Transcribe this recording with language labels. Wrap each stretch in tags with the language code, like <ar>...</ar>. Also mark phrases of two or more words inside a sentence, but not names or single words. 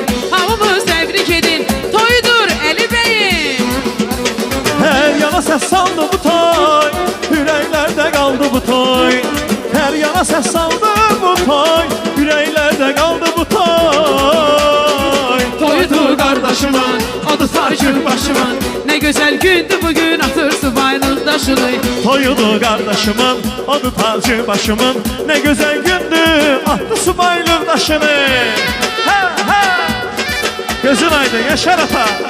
<az>Havamız təbrik edin, toydur Əli bəyin. Hər yana səs saldı bu toy, ürəklərdə qaldı bu toy. Hər yana səs saldı bu toy, ürəklərdə qaldı bu toy. Toydur qardaşımın, adı tacır başımın.</az> <tr>Ne güzel gündü bugün atır subaylıq daşını. Toyudu kardeşimin, adı tacı başımın. Ne güzel gündü, attı subaylıq daşını.</tr> <az>Ha ha, gözün aydın Yaşar ata.</az>